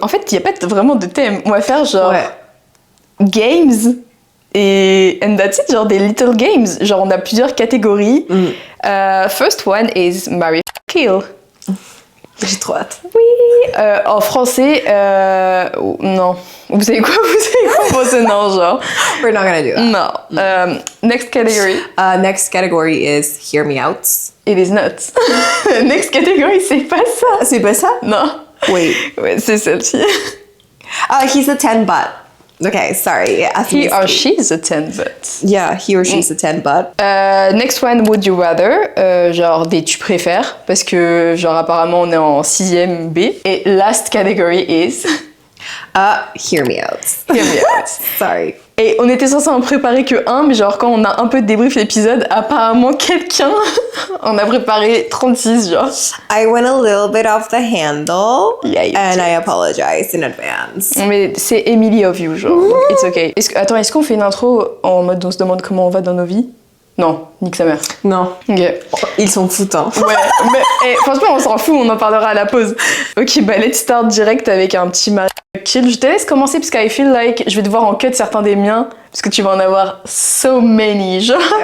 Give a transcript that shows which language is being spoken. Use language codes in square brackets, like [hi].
[fr] En fait, il n'y a pas vraiment de thème. On va faire genre games et [en] and that's it, [fr] genre des [en] little games. [fr] Genre on a plusieurs catégories. [en] First one is Marry, Kill. [fr] J'ai trop hâte. Oui. En français, non. Vous savez quoi pour ce nom, genre? [en] We're not gonna do that. Non. Next category. Next category is Hear Me Out. It is not. Next category, [fr] c'est pas ça. C'est pas ça? Non. [en] Wait. [fr] Ouais, c'est celle-ci. [en] He's a 10 but. Okay, sorry. He or she's a 10 but. Yeah, he or she's a 10 but. Next one, would you rather? [fr] Genre des tu préfères, parce que genre apparemment on est en 6ème B. [en] Et last category is... Hear Me Out. Hear me out. Sorry. [fr] Et on était censé en préparer que un, mais genre quand on a un peu débrief l'épisode, apparemment quelqu'un en a préparé 36, genre. [en] I went a little bit off the handle. Yeah, you and did. I apologize in advance. [fr] Mais c'est Emily of you, genre. Donc [en] it's okay. [fr] Attends, est-ce qu'on fait une intro en mode on se demande comment on va dans nos vies? Non, nique sa mère. Non. Ok. Ils sont foutants. Ouais, mais franchement, on s'en fout, on en parlera à la pause. Ok, bah [en] let's start [fr] direct avec un petit Marry Kill. Je te laisse commencer parce que [en] I feel like [fr] je vais devoir en cut certains des miens parce que tu vas en avoir [en] so many, [fr] genre.